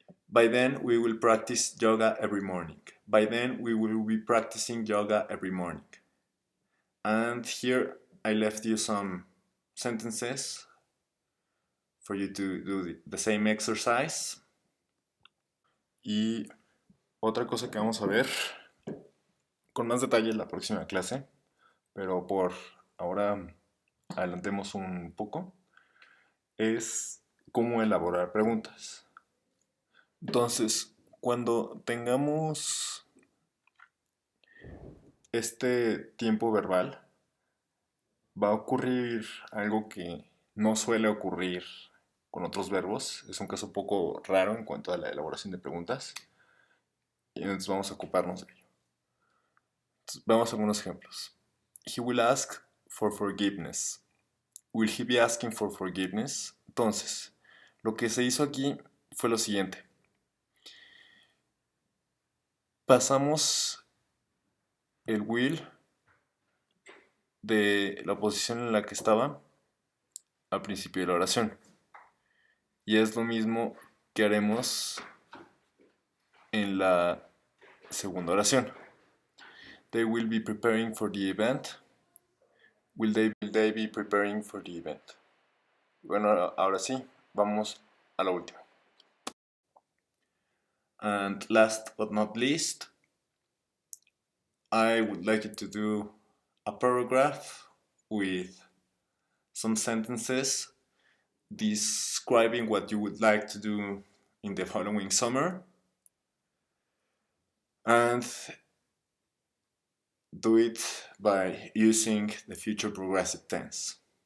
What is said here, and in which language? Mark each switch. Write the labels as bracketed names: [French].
[English] By then, we will practice yoga every morning. By then, we will be practicing yoga every morning. And here I left you some sentences for you to do the same exercise. [Spanish] Y otra cosa que vamos a ver con más detalle en la próxima clase, pero por ahora adelantemos un poco, es cómo elaborar preguntas. Entonces, cuando tengamos este tiempo verbal, va a ocurrir algo que no suele ocurrir con otros verbos. Es un caso un poco raro en cuanto a la elaboración de preguntas. Y entonces vamos a ocuparnos de ello. Entonces, veamos algunos ejemplos. [English] He will ask for forgiveness. Will he be asking for forgiveness? [Spanish] Entonces, lo que se hizo aquí fue lo siguiente. Pasamos el will de la posición en la que estaba al principio de la oración. Y es lo mismo que haremos en la segunda oración. [English] They will be preparing for the event. Will they be preparing for the event? [Spanish] Bueno, ahora sí, vamos a la última. [English] And last but not least, I would like you to do a paragraph with some sentences describing what you would like to do in the following summer, and do it by using the future progressive tense.